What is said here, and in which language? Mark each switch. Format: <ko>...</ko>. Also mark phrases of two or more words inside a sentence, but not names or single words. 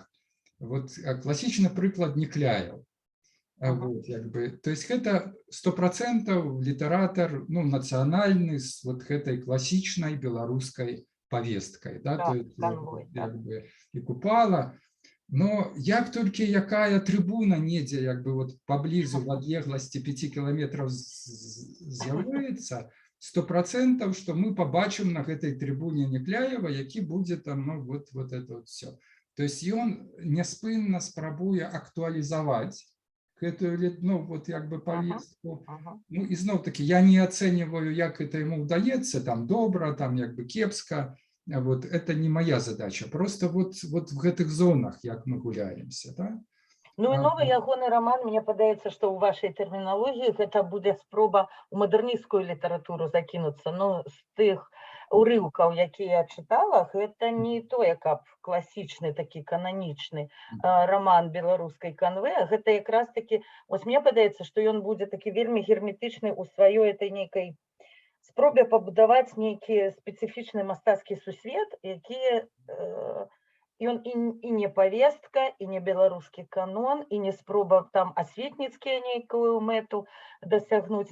<be>Вот класічны прыклад Некляеў. Вот, як бы,</be> <ru>то есть</ru> <be>гэта 100% літаратар, ну, нацыянальны з вот гэтай класічнай беларускай повесткай, да,</be> <ru>то есть,</ru> <be>як бы, і Купала. Но як толькі якая трыбуна недзе, як бы, вот паблізу в адлегласці 5 кіламетраў з'яўляецца, 100%, што мы побачым на гэтай трыбуне Некляева, які будзе там, ну,</be> <ru>вот это вот все. То есть</ru> <be>ён няспынна спрабуе актуалізаваць гэтую, ну, вот як бы повестку. Ну, і зноў-таки, я не ацэньваю, як</be> <ru>это ему</ru> <be>удаецца, там, добра, там, як бы, кепска. Вот,</be> <ru>это не моя задача.</ru> <be>Просто вот в гэтых зонах, як мы гуляемся, да? Ну, і новы ягоны роман, мне падаецца, што ў вашай тэрміналогіі гэта будзе спроба ў мадэрнісцкую літаратуру закінуцца. Ну, з тых урыўкаў, якія я чытала, гэта не тое, каб класічны такі кананічны роман беларускай канвы, а гэта якраз такі, ось мне падаецца, што ён будзе такі вельмі герметычны ў сваёй этой нейкай спробе пабудаваць нейкі спецыфічны мастацкі сусвет, які ён і не павестка, і не беларускі канон, і не спроба там асветніцкія нейкую мэту дасягнуць.</be>